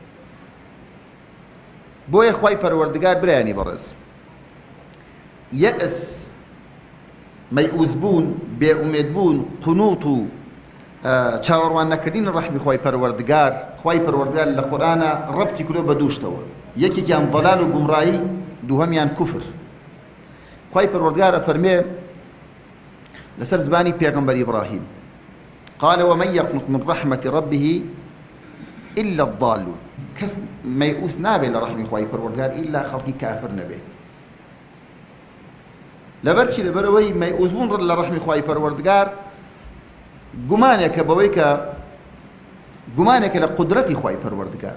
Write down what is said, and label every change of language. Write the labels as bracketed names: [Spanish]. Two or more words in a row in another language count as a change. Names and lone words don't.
[Central Kurdish] بۆیە خوای پەروەردگار برایانی بەڕێز یەئس مەیئوس بوون بێئومێد بوون قونووت و چاوەڕوان نەکردنی ڕەحمی خوای پەروەردگار لە قورئانە ڕەبتی کردووە بە دووشتەوە، یەکێکیان ضەلال و گومڕایی، دووهەمیان کوفر. خوای پەروەردگار ئەفەرمێ لەسەر زمانی پێغەمبەر ئیبراهیم [Arabic] قال ومن يقنط من رحمة ربه إلا الضالون، [Central Kurdish] کەس مەیئوس نابێت لە ڕەحمی خوای پەروەردگار ئیلا خەڵکی کافر نەبێت. لەبەرچی لەبەرەوەی مەیئوس بوون لە ڕەحمی خوای پەروەردگار گومانێکە بەوەی کە گومانێکە لە قودرەتی خوای پەروەردگار.